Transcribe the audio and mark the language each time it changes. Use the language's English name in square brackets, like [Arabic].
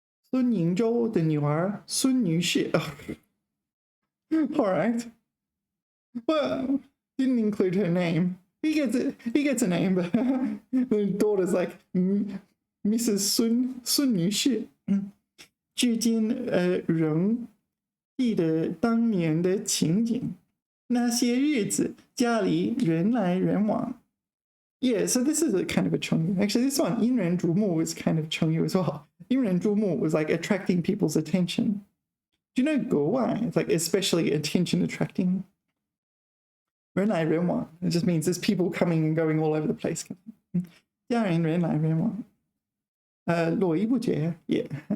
[Chinese] 孙颖洲的女儿孙女士.All right. [English] Well, didn't include her name. He gets a name, but the daughter's like Mrs. [Chinese] Sun女士。至今仍记得当年的情景，那些日子家里人来人往。 [English] Yeah, so this is a kind of a 成语. Actually, this one 引人注目 is kind of 成语 as well. 引人注目 was like attracting people's attention. Do you know 国外? It's like especially attention attracting. 人来人往 it just means there's people coming and going all over the place. [Chinese] 家人人来人往，络绎不绝 yeah.